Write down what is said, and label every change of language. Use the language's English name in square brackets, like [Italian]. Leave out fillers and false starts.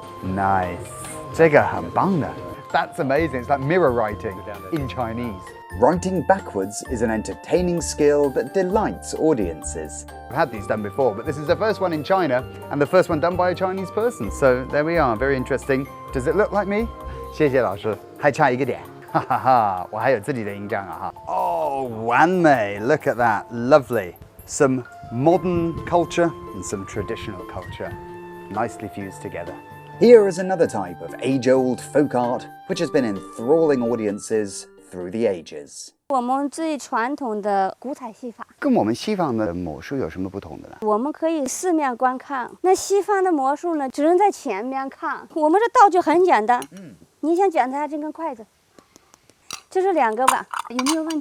[English] Nice， [Chinese] 这个很棒的。 [English] That's amazing. It's like mirror writing in Chinese. Writing backwards is an entertaining skill that delights audiences. I've had these done before, but this is the first one in China and the first one done by a Chinese person. So there we are, very interesting. Does it look like me? [Chinese] 谢谢老师，还差一个点，哈哈哈，我还有自己的印章啊哈。哦，完美 [English] ！Look at that, lovely. Some modern culture and some traditional culture, nicely fused together. Here is another type of age-old folk art which has been enthralling audiences through the ages. [Chinese] 我们最传统的古彩戏法，跟我们西方的魔术有什么不同的呢？我们可以四面观看。那西方的魔术呢，只能在前面看。我们这道具很简单，你想检查这根筷子，这是2个吧？有没有问题？